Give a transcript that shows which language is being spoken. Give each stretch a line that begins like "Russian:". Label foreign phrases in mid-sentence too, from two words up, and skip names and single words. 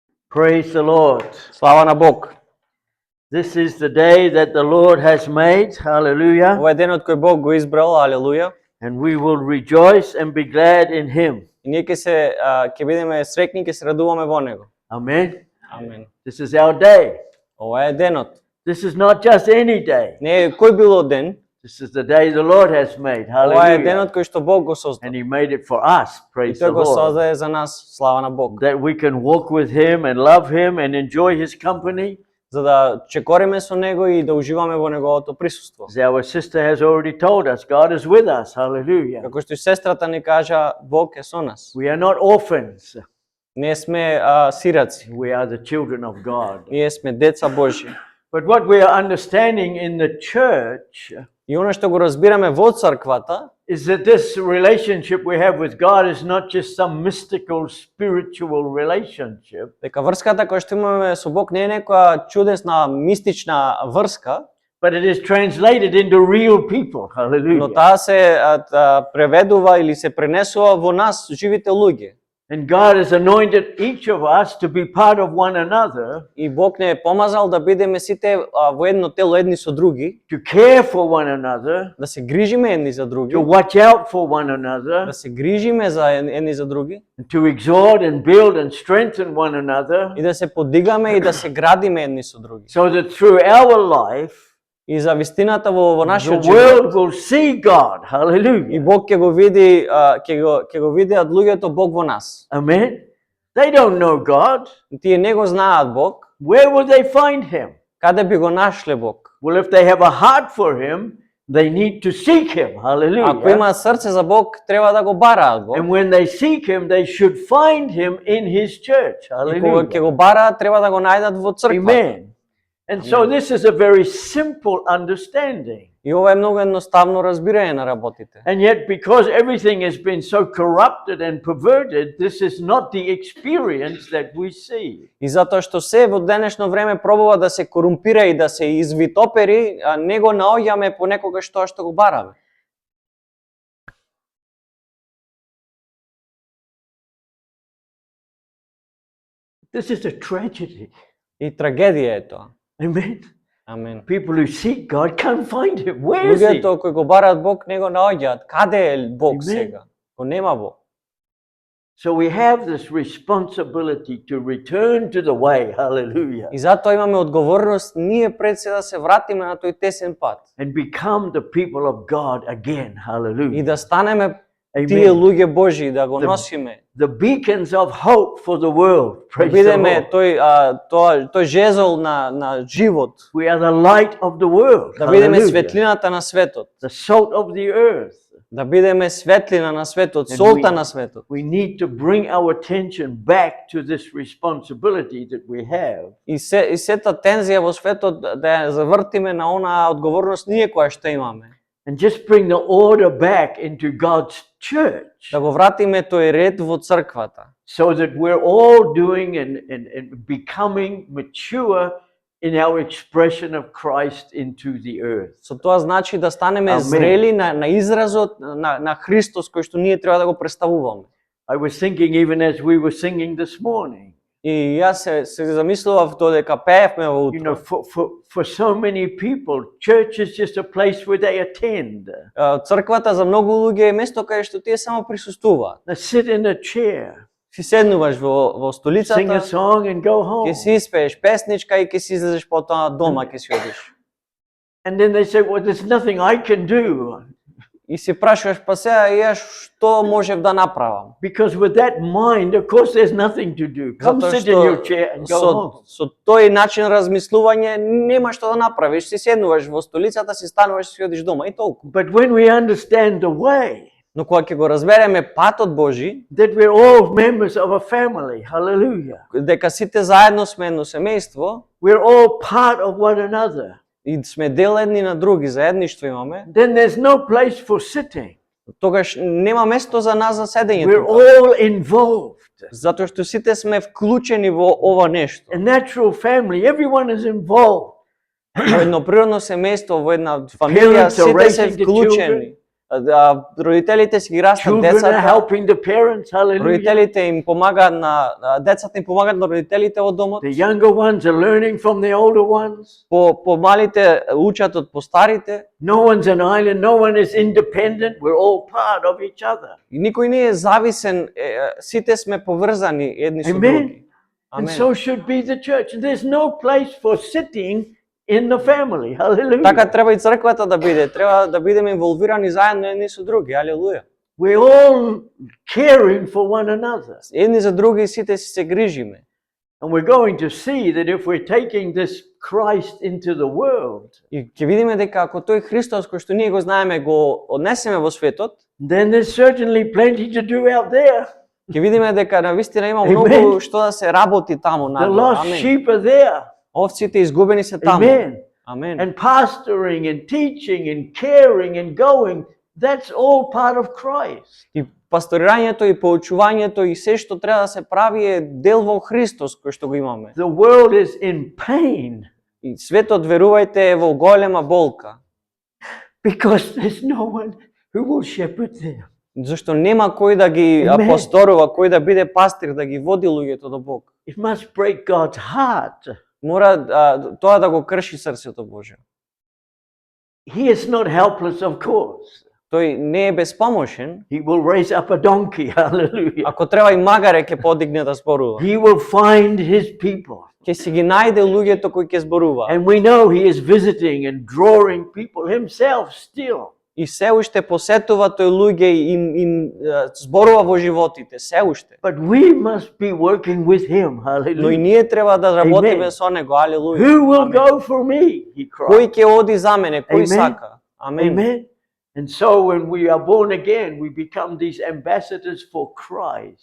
English: Praise the Lord.
Macedonian: Слава на Бог.
English: This is the day that the Lord has made. Hallelujah.
Macedonian: Ова е денот кој Бог го избрал, алелуја.
English: And we will rejoice and be glad in Him.
Macedonian: И ние ќе бидеме среќни, ќе се радуваме во него.
English: Amen.
Macedonian: Амен.
English: This is our day.
Macedonian: Ова е денот.
English: This is not just any day.
Macedonian: Не е кој било ден.
English: This is the day the Lord has made.
Macedonian: Ова е
English: Hallelujah.
Macedonian: денот кој што Бог го создал.
English: And He made it for us.
Macedonian: И
English: Praise
Macedonian: тој
English: the
Macedonian: го
English: Lord.
Macedonian: создаде за нас, слава на Бог.
English: That we can walk with Him and love Him and enjoy His company.
Macedonian: За да чекориме со него и да уживаме во неговото присуство.
English: As our sister has already told us, God is with us. Hallelujah.
Macedonian: Како што и сестрата ни кажа, Бог е со нас.
English: We are not orphans.
Macedonian: Не сме сираци.
English: We are the children of God.
Macedonian: Ние сме деца Божји.
English: But what we are understanding in the church
Macedonian: И она што го разбираме во црквата
English: is that this relationship we have with God is not just some mystical spiritual relationship,
Macedonian: дека врската која што имаме со Бог не е некоја чудесна мистична врска,
English: but it is translated into real people.
Macedonian: но
English: Hallelujah.
Macedonian: таа се преведува или се пренесува во нас, живите луѓе.
English: And God has anointed each of us to be part of one another,
Macedonian: И Бог не е помазал да бидеме сите во едно тело едни со други,
English: to care for one another,
Macedonian: да се грижиме едни за други,
English: to watch out for one another,
Macedonian: да се грижиме за едни за други
English: to exhort and build and strengthen one another,
Macedonian: и да се подигаме и да се градиме едни со други.
English: so that through our life,
Macedonian: И за вистината во
English: the
Macedonian: нашиот
English: world
Macedonian: живот
English: will see God.
Macedonian: и
English: Hallelujah.
Macedonian: Бог ќе го види, ќе го видеат луѓето Бог во нас.
English: Amen. They don't know God.
Macedonian: Тие не го знаат Бог.
English: Where will they find Him?
Macedonian: Каде би го нашле Бог?
English: Well, if they have a heart for Him, they need to seek Him.
Macedonian: Ако
English: Hallelujah.
Macedonian: имаат срце за Бог, треба да го бараат Бог.
English: And when they seek Him, they should find Him in His church.
Macedonian: И кога ќе
English: Hallelujah.
Macedonian: го бараат, треба да го најдат во црква.
English: Amen. And so this is a very simple understanding.
Macedonian: И ова е многу едноставно разбирање на работите.
English: And yet, because everything has been so corrupted and perverted, this is not the experience that we see.
Macedonian: И затоа што се во денешно време пробува да се корумпира и да се извитопери, не го наоѓаме понекогаш тоа што го бараме.
English: This is a tragedy.
Macedonian: И трагедија е тоа.
English: Amen.
Macedonian: Амен.
English: People who seek God can't find Him. Where is He?
Macedonian: Луѓето кои го бараат Бог не го наоѓаат. Каде е Бог Амен. сега? Го нема Бог.
English: So we have this responsibility to return to the way, hallelujah,
Macedonian: И затоа имаме одговорност ние пред се да се вратиме на тој тесен пат
English: and become the people of God again,
Macedonian: и
English: hallelujah.
Macedonian: да станеме тие
English: Amen.
Macedonian: луѓе Божји, да го Да. носиме.
English: The beacons of hope for the world.
Macedonian: Да
English: Praise the
Macedonian: бидеме
English: Lord.
Macedonian: тој жезол на живот,
English: We are the light of the world.
Macedonian: да бидеме
English: Hallelujah.
Macedonian: светлината на светот,
English: The salt of the earth.
Macedonian: да бидеме светлина на светот,
English: And
Macedonian: солта на светот.
English: We need to bring our attention back to this responsibility that we have.
Macedonian: И сета тензија во светот да ја завртиме на онаа одговорност ние која што имаме.
English: And just bring the order back into God's church.
Macedonian: Да го вратиме тој ред во црквата.
English: So that we're all doing and becoming mature in our expression of Christ into the earth.
Macedonian: Со тоа значи да станеме Амен. зрели на изразот на Христос кој што ние треба да го представуваме.
English: I was thinking even as we were singing this morning,
Macedonian: И јас се замислував додека пеевме во
English: you know,
Macedonian: утро.
English: for so many people, church is just a place where they attend.
Macedonian: Црквата за многу луѓе е место каде што тие само присуствуваат.
English: They sit in a chair,
Macedonian: Си седнуваш во
English: sing a
Macedonian: столицата,
English: song and go home.
Macedonian: ќе си испееш песничка и ќе си излезеш потоа дома, ќе си одиш.
English: And then they say, well, there's nothing I can do.
Macedonian: И си прашуваш, па сега јас што можев да направам?
English: Because with that mind, of course, there's nothing to do. Come
Macedonian: Затоа
English: sit in your chair and go home.
Macedonian: со тој начин размислување нема што да направиш. Си седнуваш во столицата, си стануваш, си одиш дома и толку.
English: But when we understand the way,
Macedonian: Но кога ќе го разбереме патот Божи,
English: that we're all members of a family, hallelujah.
Macedonian: дека сите заедно сме едно семејство
English: We're all part of one another.
Macedonian: и сме дел едни на други, заедништво имаме,
English: Then there's no place for sitting.
Macedonian: тогаш нема место за нас за седење
English: We're
Macedonian: тука.
English: all involved.
Macedonian: Затоа што сите сме вклучени во ова нешто.
English: A natural family, everyone is involved.
Macedonian: Во едно природно семејство, во една фамилија,
English: Parents are
Macedonian: сите се
English: raising the
Macedonian: вклучени. родителите си ги растат
English: Children are
Macedonian: децата,
English: helping the parents. Hallelujah.
Macedonian: родителите им помагаат на децата им помагаат на родителите во домот.
English: The younger ones are learning from the older ones.
Macedonian: По-малите учат од постарите.
English: No one's an island. No one is independent. We're all part of each other.
Macedonian: И никој не е зависен, сите сме поврзани едни со
English: Amen.
Macedonian: други.
English: And
Macedonian: Амен.
English: so should be the church. And there's no place for sitting in the family. Hallelujah.
Macedonian: Така треба и црквата да биде. Треба да бидеме инволвирани заедно едни со други. Алелуја.
English: We're all caring for one another.
Macedonian: Едни за други сите си се грижиме.
English: And we're going to see that if we're taking this Christ into the world,
Macedonian: И ќе видиме дека ако тој Христос кој што ние го знаеме го однесеме во светот,
English: then there's certainly plenty to do out there.
Macedonian: ќе видиме дека навистина има
English: Amen.
Macedonian: многу што да се работи таму
English: The
Macedonian: надвор.
English: lost
Macedonian: Амен.
English: sheep are there.
Macedonian: Овците изгубени се таму.
English: Amen.
Macedonian: Амен.
English: And pastoring and teaching and caring and going, that's all part of Christ.
Macedonian: И пасторирањето и поучувањето и се што треба да се прави е дел во Христос кој што го имаме.
English: The world is in pain
Macedonian: И светот, верувајте, е во голема болка,
English: because there's no one who will shepherd them.
Macedonian: зашто нема кој да ги
English: Amen.
Macedonian: пасторува, кој да биде пастир, да ги води луѓето до Бог.
English: It must break God's heart.
Macedonian: Мора тоа да го крши срцето Божјо.
English: He is not helpless, of course.
Macedonian: Тој не е безпомошен.
English: He will raise up a donkey. Hallelujah.
Macedonian: Ако треба и магаре ќе подигне да зборува.
English: He will find his people.
Macedonian: Ќе си ги најде луѓето кои ќе зборува.
English: And we know he is visiting and drawing people himself still.
Macedonian: И се уште посетува тој луѓе и им зборува во животите, се уште.
English: But we must be working with him.
Macedonian: Но и
English: Hallelujah.
Macedonian: ние треба да работиме
English: Amen.
Macedonian: со него. Алелуја.
English: Who will go for me? He
Macedonian: Кој
English: cried.
Macedonian: ќе оди за мене? Кој
English: Amen.
Macedonian: сака? Амен.
English: Amen. And so when we are born again, we become these ambassadors for Christ.